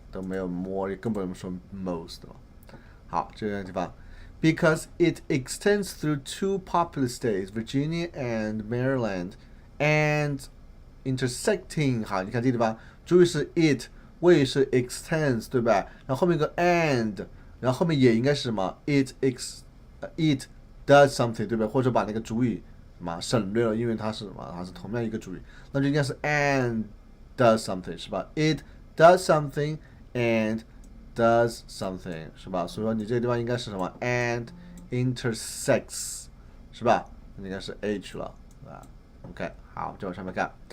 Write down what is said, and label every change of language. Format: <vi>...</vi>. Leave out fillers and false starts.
<zh>都没有 more， 更不能说 most 了。好，这个地方</zh> <en>，because it extends through 2 populous states, Virginia and Maryland, and intersecting。</en> <zh>好，你看这个地方，注意是 it。谓是 extends， 对吧？然后后面一个 and， 然后后面也应该是什么 it does something， 对吧？或者把那个主语什么省略了，因为它是什么？它是同样一个主语，那就应该是 and does something， 是吧 ？</zh> <en>It does something and does something，</en> <zh>是吧？所以说你这个地方应该是什么 and intersects， 是吧？应该是 H 了，对吧 ？OK， 好，就往上面看。</zh>